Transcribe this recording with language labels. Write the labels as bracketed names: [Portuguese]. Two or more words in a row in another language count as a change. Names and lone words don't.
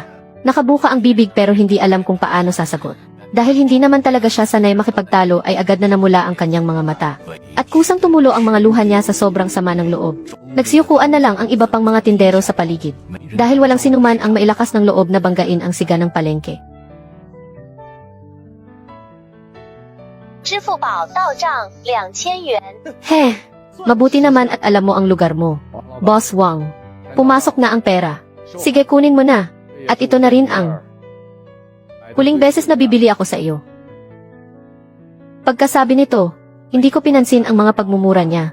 [Filipino] Nakabuka ang bibig pero hindi alam kung paano sasagot. Dahil hindi naman talaga siya sanay makipagtalo ay agad na namula ang kanyang mga mata. At kusang tumulo ang mga luha niya sa sobrang sama ng loob. Nagsiyukuan na lang ang iba pang mga tindero sa paligid. Dahil walang sinuman ang mailakas ng loob na banggain ang siga ng palengke. [Chinese] 支付宝到账2000元。 [Filipino] Heh, mabuti naman at alam mo ang lugar mo. Boss Wang, pumasok na ang pera. Sige kunin mo na. At ito na rin ang huling beses na bibili ako sa iyo. Pagkasabi nito, hindi ko pinansin ang mga pagmumura niya.